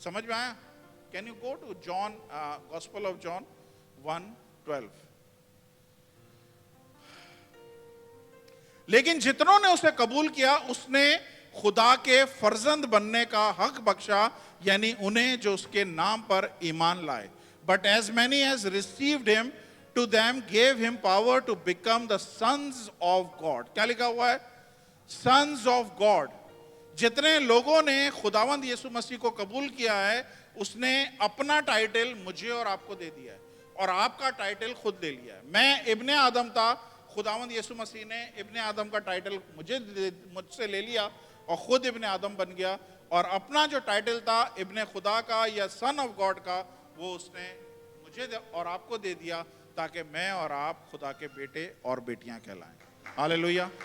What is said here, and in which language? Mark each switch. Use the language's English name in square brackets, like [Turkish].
[Urdu] سمجھ میں آیا؟ [English] Can you go to John, gospel of John 1:12. [Urdu] لیکن جتنوں نے اسے قبول کیا اس نے خدا کے فرزند بننے کا حق بخشا, یعنی انہیں جو اس کے نام پر ایمان لائے. [English] But as many as received him, to them gave him power to become the sons of God. [Urdu] کیا لکھا ہوا ہے؟ [English] Sons of God. [Urdu] جتنے لوگوں نے خداوند یسوع مسیح کو قبول کیا ہے اس نے اپنا ٹائٹل مجھے اور آپ کو دے دیا ہے, اور آپ کا ٹائٹل خود لے لیا ہے. میں ابن آدم تھا, خداوند یسوع مسیح نے ابن آدم کا ٹائٹل مجھ سے لے لیا اور خود ابن آدم بن گیا, اور اپنا جو ٹائٹل تھا ابن خدا کا یا سن آف گاڈ کا وہ اس نے مجھے اور آپ کو دے دیا تاکہ میں اور آپ خدا کے بیٹے اور بیٹیاں کہلائیں. ہاللیلویہ.